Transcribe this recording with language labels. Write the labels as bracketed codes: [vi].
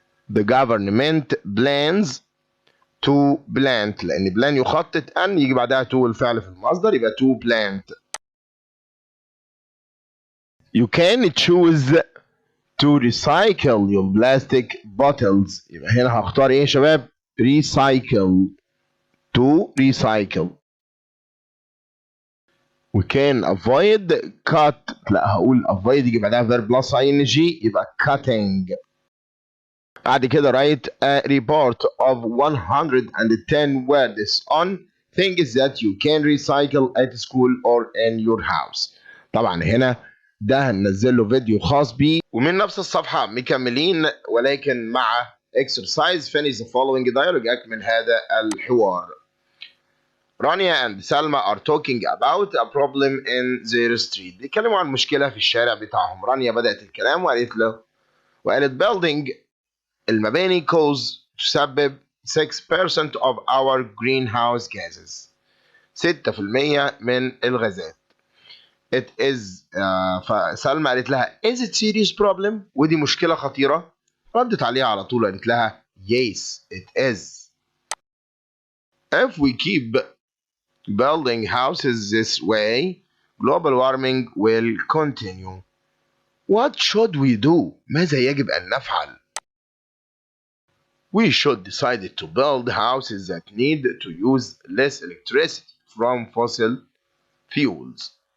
[en] The government plans to plant [ar] لأن plan يخطط أن يجي بعدها to الفعل في المصدر يبقى to plant. [en] You can choose to recycle your plastic bottles. [ar] يبقى هنا هختار ايه يا شباب؟ recycle. [en] to recycle. We can avoid cut. [ar] لا هقول avoid يجي بعدها [en] verb plus ing [ar] يبقى cutting. بعد كده [en] write a report of 110 words on things that you can recycle at school or in your house. [ar] طبعا هنا ده هننزل له فيديو خاص بيه ومن نفس الصفحة مكملين ولكن مع [en] exercise finish the following dialogue. [ar] أكمل هذا الحوار. [en] Rania and Salma are talking about a problem in their street. [ar] بيتكلموا عن مشكلة في الشارع بتاعهم. رانيا بدأت الكلام وقالت [en] building [ar] المباني تسبب [en] 6% of our greenhouse gases. [ar] 6% من الغازات. [en] It is [ar] فسلمى قالت لها [en] is it serious problem؟ [ar] ودي مشكلة خطيرة. ردت عليها على طول قالت لها [en] yes it is. If we keep building houses this way global warming will continue. What should we do؟ [ar] ماذا يجب أن نفعل؟ [en] We should decide to build houses that need to use less electricity from fossil fuels.